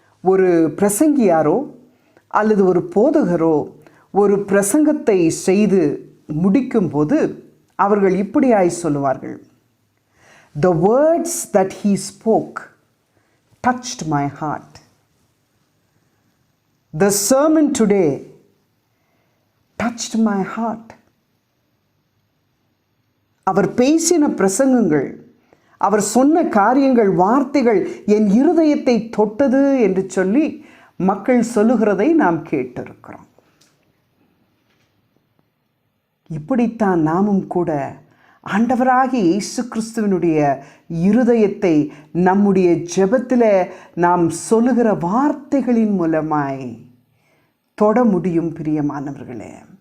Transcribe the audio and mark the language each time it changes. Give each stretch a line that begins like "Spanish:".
Tamil: ஒரு பிரசங்கியாரோ அல்லது ஒரு போதகரோ ஒரு பிரசங்கத்தை செய்து முடிக்கும்போது அவர்கள் இப்படியாய் சொல்லுவார்கள்,
English: The words that he spoke touched my heart. The sermon today touched my heart.
Tamil: அவர் பேசின பிரசங்கங்கள், அவர் சொன்ன காரியங்கள், வார்த்தைகள் என் இருதயத்தை தொட்டது என்று சொல்லி மக்கள் சொல்லுகிறதை நாம் கேட்டிருக்கிறோம். இப்படித்தான் நாமும் கூட ஆண்டவராகிய இயேசு கிறிஸ்துவினுடைய இருதயத்தை நம்முடைய ஜெபத்தில் நாம் சொல்லுகிற வார்த்தைகளின் மூலமாய் தொட முடியும் பிரியமானவர்களே.